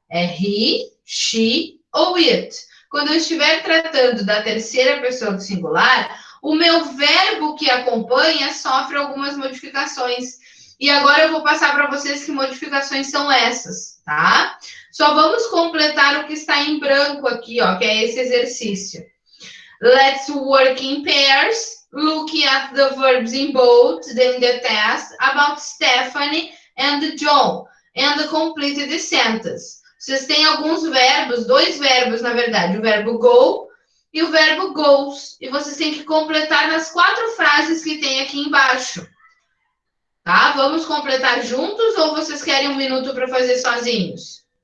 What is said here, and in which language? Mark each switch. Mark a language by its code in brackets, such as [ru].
[pt] É he, she ou it. Quando eu estiver tratando da terceira pessoa do singular, o meu verbo que acompanha sofre algumas modificações. E agora eu vou passar para vocês que modificações são essas, tá? Só vamos completar o que está em branco aqui, ó, que é esse exercício. [en] Let's work in pairs. Looking at the verbs in bold, then the test about Stephanie and John, and complete the sentence. [pt] Vocês têm alguns verbos, 2 verbos, na verdade, o verbo go e o verbo goes. E vocês têm que completar nas 4 frases que tem aqui embaixo. Tá? Vamos completar juntos ou vocês querem 1 minuto para fazer sozinhos?